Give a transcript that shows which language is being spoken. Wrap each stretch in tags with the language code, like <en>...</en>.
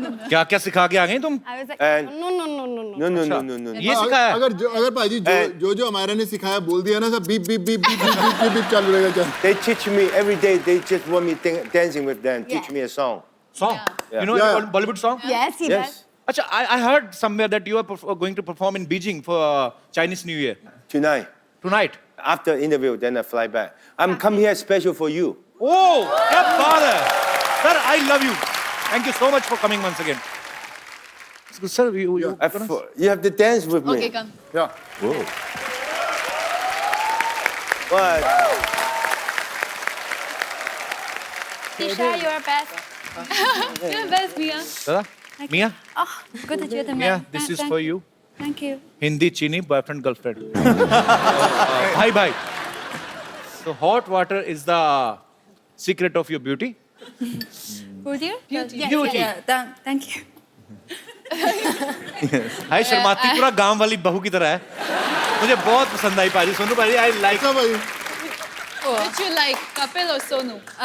<hi>क्या क्या सिखा के आ गई तुम?</hi> <en>I was like And- no.</en> <hi>ये सिखाया? अगर भाई जो हमारा ने सिखाया बोल दिया ना सब beep beep beep beep beep beep beep चालू रहेगा चल</hi> <en>They teach me every day. They just want me dancing with them. Teach Yeah. me a song. Song? Yeah. You know Yeah. Bollywood song? Yes, he Yes. does.</en> <hi>अच्छा,</hi> <en>I heard somewhere that you are going to perform in Beijing for Chinese New Year Tonight. tonight. After interview, then I fly back. I'm come here special for you. Oh,</en> <hi>क्या बात है!</hi> <en>Sir, I love you. Thank you so much for coming once again. Sir, you You have to dance with me. Okay, come. Yeah. What? Tisha, you're best. You're best, Mia.</en> <hi>दादा, Mia,</hi> <en>Oh, good that you're the man. Mia, this is for you. Thank you. Hindi, Chini, boyfriend, girlfriend. Bye. So hot water is the secret of your beauty. Would you? Beauty. Beauty. Yeah, thank you.</en> <hi>हाय शर्माती पूरा गांव वाली बहू की तरह है। मुझे बहुत पसंद आई पाजी, सोनू पाजी,</hi> <en>I like.</en> <hi>अच्छा भाई</hi> <en>Which you like, Kapil or Sonu?</en>